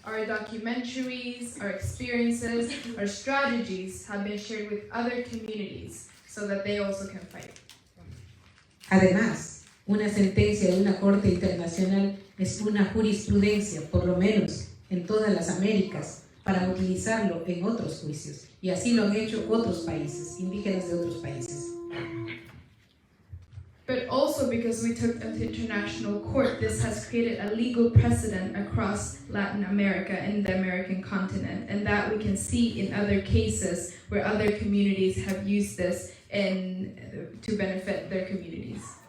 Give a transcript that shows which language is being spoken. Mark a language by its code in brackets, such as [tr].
[en] Our documentaries, our experiences, our strategies have been shared with other communities so that they also can fight. [es] Además, una sentencia de una corte internacional es una jurisprudencia, por lo menos en todas las Américas, para utilizarlo en otros juicios. Y así lo han hecho otros países, indígenas de otros países. [en] But also because we took it to international court, this has created a legal precedent across Latin America and the American continent, and that we can see in other cases where other communities have used this to benefit their communities.